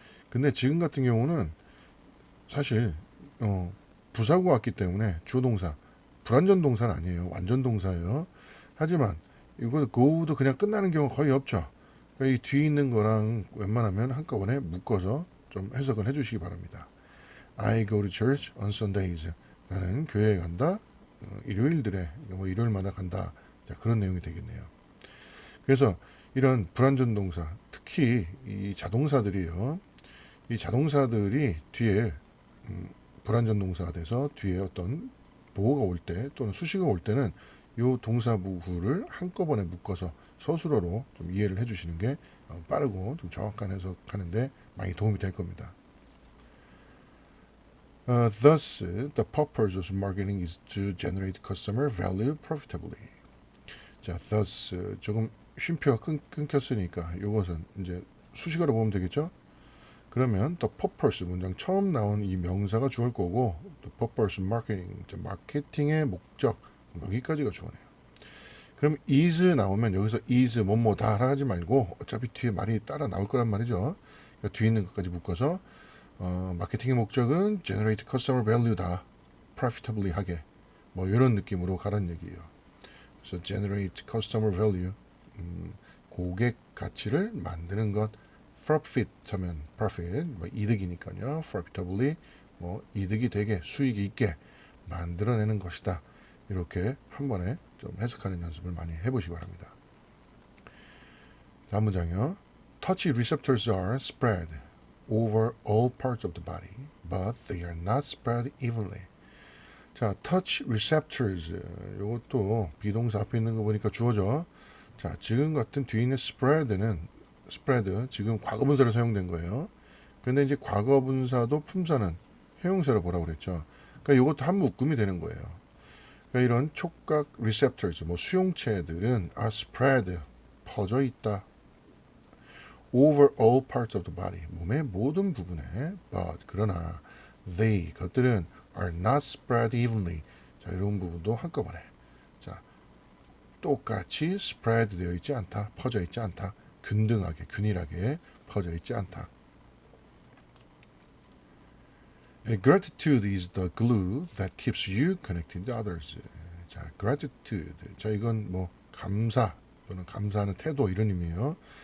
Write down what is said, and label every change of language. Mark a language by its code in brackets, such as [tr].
[ko] 근데 지금 같은 경우는 사실 부사구 왔기 때문에 주동사 불완전 동사는 아니에요. 완전 동사예요. 하지만 이거 go도 그냥 끝나는 경우가 거의 없죠. 그러니까 이 뒤에 있는 거랑 웬만하면 한꺼번에 묶어서 좀 해석을 해주시기 바랍니다. [en] I go to church on Sundays. [ko] 나는 교회에 간다. 일요일들에 뭐 일요일마다 간다. 자, 그런 내용이 되겠네요. 그래서 이런 불완전 동사, 특히 이 자동사들이요. 이 자동사들이 뒤에 불완전 동사가 돼서 뒤에 어떤 보호가 올 때 또는 수식어가 올 때는 이 동사부후를 한꺼번에 묶어서 서술어로 좀 이해를 해주시는 게 빠르고 좀 정확한 해석하는데 많이 도움이 될 겁니다. [en] Thus, the purpose of marketing is to generate customer value profitably. [ko] 자, thus 조금 쉼표가 끊겼으니까 이것은 이제 수식어로 보면 되겠죠? 그러면 the purpose 문장 처음 나온 이 명사가 주어일 거고 [en] the purpose marketing [ko] 마케팅의 목적 여기까지가 주어네요. 그럼 is 나오면 여기서 is 뭐뭐다 하지 말고 어차피 뒤에 말이 따라 나올 거란 말이죠. 그러니까 뒤에 있는 것까지 묶어서 마케팅의 목적은 [en] generate customer value [ko] 다. profitably 하게 뭐 이런 느낌으로 가라는 얘기예요. 그래서 [en] generate customer value, [ko] 고객 가치를 만드는 것. profit 하면 profit, 뭐 이득이니까요. profitably, 뭐 이득이 되게 수익이 있게 만들어내는 것이다. 이렇게 한 번에 좀 해석하는 연습을 많이 해보시기 바랍니다. 다음 문장이요. [en] Touch receptors are spread over all parts of the body, but they are not spread evenly. [ko] 자, [en] touch receptors. [ko] 이것도 비동사 앞에 있는 거 보니까 주어져. 자, 지금 같은 뒤에 있는 spread는 spread 지금 과거분사로 사용된 거예요. 근데 이제 과거분사도 품사는 형용사로 보라고 그랬죠. 그러니까 이것도 한 묶음이 되는 거예요. 그러니까 이런 촉각 receptors, 뭐 수용체들은 [en] are spread, [ko] 퍼져 있다. [en] over all parts of the body, [ko] 몸의 모든 부분에. but, 그러나 they, 그것들은 [en] are not spread evenly. [ko] 자, 이런 부분도 한꺼번에. 자, 똑같이 spread 되어 있지 않다. 퍼져 있지 않다. 균등하게, 균일하게 퍼져 있지 않다. [en] Gratitude is the glue that keeps you connected to others. [ko] 자, gratitude. 자, 이건 뭐 감사 또는 감사하는 태도 이런 의미예요.